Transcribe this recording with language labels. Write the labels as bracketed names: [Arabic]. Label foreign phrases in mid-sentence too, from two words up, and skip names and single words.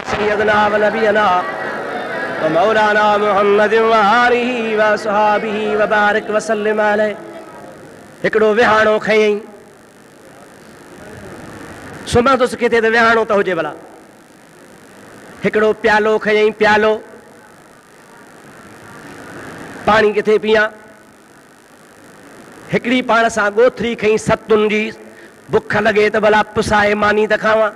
[Arabic] سيدنا ونبينا ومولانا محمد وآله وصحابه وبارك وسلم عليه. [Sindhi] हिकिड़ो विहाणो खयईं, सुम्हंदुसि किथे त विहाणो त हुजे भला। हिकिड़ो प्यालो खयईं, प्यालो, पाणी किथे पियां। हिकिड़ी पाण सां ॻोथरी खईं सतुनि जी, बुख लॻे त भला पुसाए मानी त खावां।